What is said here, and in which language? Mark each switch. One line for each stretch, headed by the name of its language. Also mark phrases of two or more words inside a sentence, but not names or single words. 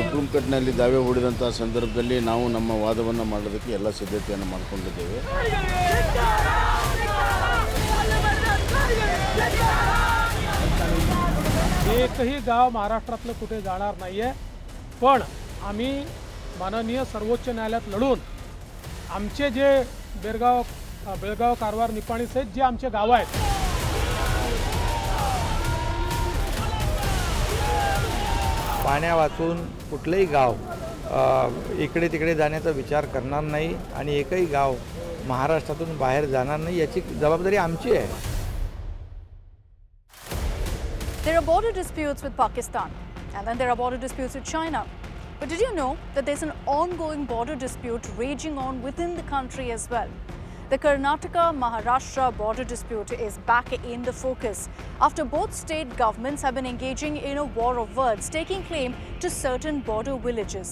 Kannada: ಚೌಕಟ್ಟಿನಲ್ಲಿ ದಾವೆ ಹೂಡಿದಂಥ ಸಂದರ್ಭದಲ್ಲಿ ನಾವು ನಮ್ಮ ವಾದವನ್ನು ಮಾಡೋದಕ್ಕೆ ಎಲ್ಲ ಸಿದ್ಧತೆಯನ್ನು ಮಾಡಿಕೊಂಡಿದ್ದೇವೆ.
Marathi: एकही गाव महाराष्ट्रातलं कुठे जाणार नाही आहे, पण आम्ही माननीय सर्वोच्च न्यायालयात लढून आमचे जे बेळगाव कारवार निपाणी सहित जे आमचे गाव आहेत पाण्या वाचून कुठलंही गाव इकडे तिकडे जाण्याचा विचार करणार नाही आणि एकही गाव महाराष्ट्रातून बाहेर जाणार नाही याची जबाबदारी आमची आहे.
English: There are border disputes with Pakistan, and then there are border disputes with China. But did you know that there's an ongoing border dispute raging on within the country as well? The Karnataka-Maharashtra border dispute is back in the focus after both state governments have been engaging in a war of words, taking claim to certain border villages.